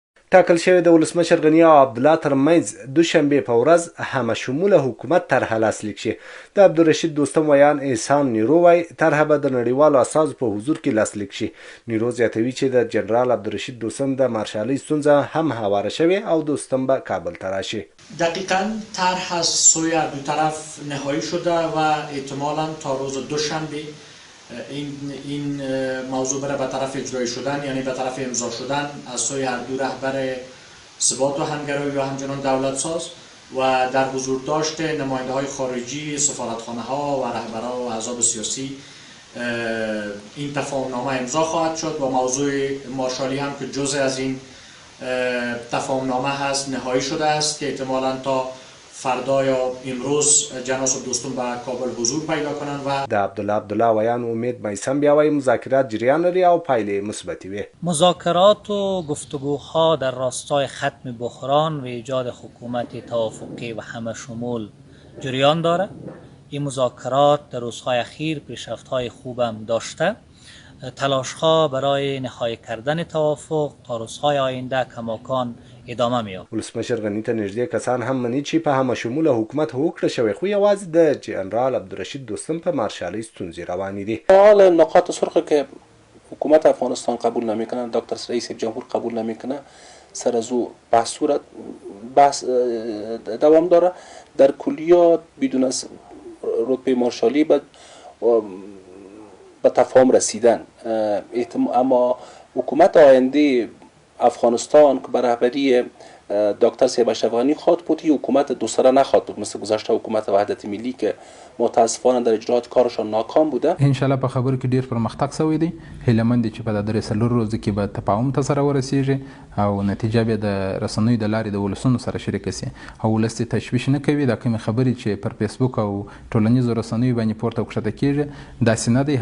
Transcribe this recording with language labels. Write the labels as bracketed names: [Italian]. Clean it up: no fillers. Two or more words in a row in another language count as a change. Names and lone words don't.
[Pashto] ټاکل شوې د ولسمشر غني او عبدالله ترمنځ دوشنبې په ورځ همه شموله حکومت طرحه لاسلیک شي. د عبدالرشید دوستم ویان احسان نیرو وایي طرحه به د نړیوالو اساسو په حضور کې لاسلیک شي. نیرو زیاتوي چې د جنرال عبدالرشید دوستم د مارشالۍ ستونزه هم هواره شوې او دوستم به کابل ته راشي. [Persian] دقیقاً طرح از سوی دو طرف نهایی شده و احتمالاً تا روز دوشنبه این موضوع بره به طرف اجرایی شدن، یعنی به طرف امضا شدن از سوی هر دو رهبر ثبات و همگرایی و همچنان دولت ساز و در حضور داشت نماینده های خارجی، سفارتخانه ها و رهبران و احزاب سیاسی این تفاهمنامه امضا خواهد شد و موضوع مارشالی هم که جزء از این تفاهمنامه هست نهایی شده است که احتمالاً تا فردا یا امروز جناس دوستم به کابل حضور پیدا کنند و [Pashto] د عبدالله ویان امید میسم بیا وایي مذاکرات جریان لري او پایلې مثبتې وي. [Persian] مذاکرات و گفتگوها در راستای ختم بحران و ایجاد حکومت توافقی و همه شمول جریان داره. این مذاکرات در روزهای اخیر پیشرفت‌های خوبم داشته. تلاش‌ها برای نهایی کردن توافق تا روزهای آینده کماکان ادامه می‌یابد. [Pashto] ولسمشر غني ته نږدې کسان هم مني چې په همه شموله حکومت هوکړه شوی، خو یوازې د جنرال عبدالرشید دوستم په مارشالۍ ستونزې روانې دي. [Persian] حال نقاط سرخی که حکومت افغانستان قبول نمیکنه، دکتر رئیس جمهور قبول نمیکنه، سر از او بحث دوام داره. در کلیات بدون از رتبه مارشالی به تفاهم رسیدن، اما حکومت آینده افغانستان که به رهبری دکتر صاحب اشرف غنی خواد بود، این حکومت دو سره نخواد بود مثل گذشته حکومت وحدت ملی که متاسفانه در اجرات کارشان ناکام بوده. [Arabic] ان شاء الله [Pashto] په خبرو کې ډیر پرمختګ شوی دی. هیلمند چې په درې څلور ورځې کې به تفاهم ته سره ورسیږي او نتیجه به د رسنیو د لارې د ولسونو سره شریک شي او ولس تشویش نه کوي. دا کوم خبرې چې پر فیسبوک او ټولنیزو رسنیو باندې پورته کړه کیږي دا سینه دی.